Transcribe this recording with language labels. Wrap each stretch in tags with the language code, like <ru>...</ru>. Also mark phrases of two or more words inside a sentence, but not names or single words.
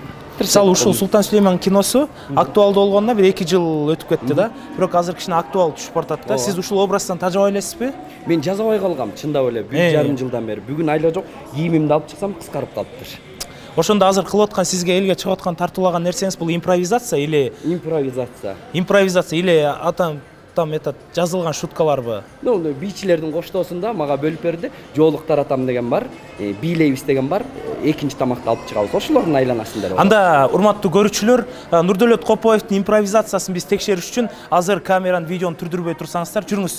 <ky>Мисалы ушул Султан Сүлейман киносу актуалдуу болгондо бир 2 жыл өтүп кетти да. Бирок азыр кичине актуал түшүп бартат да. Сиз ушул образдан тажабай элесизби? Мен жазабай калгам, чындап эле. 1,5 жылдан бери. Бүгүн айла жок, кийимимди алып чыксам кыскарып калыптыр. Ошондо азыр кылып аткан сизге элге чыгып аткан тартуулаган нерсеңиз бул импровизация</ky> <ru>или импровизация или там этот</ru> <ky>жазылган шуткаларбы? Бийчилердин коштоосунда мага бөлүп берди. Жоолук таратам деген бар, бийлейбиз деген бар. Экинчи тамакты алып чыгабыз. Ошолордун айланасында. Анда урматтуу көрүүчүлөр, Нурдөлөт Копоевдин импровизациясын биз текшериш үчүн азыр камераны, видеону түрдүрбөй турсаңыздар, жүрүңүз.</ky>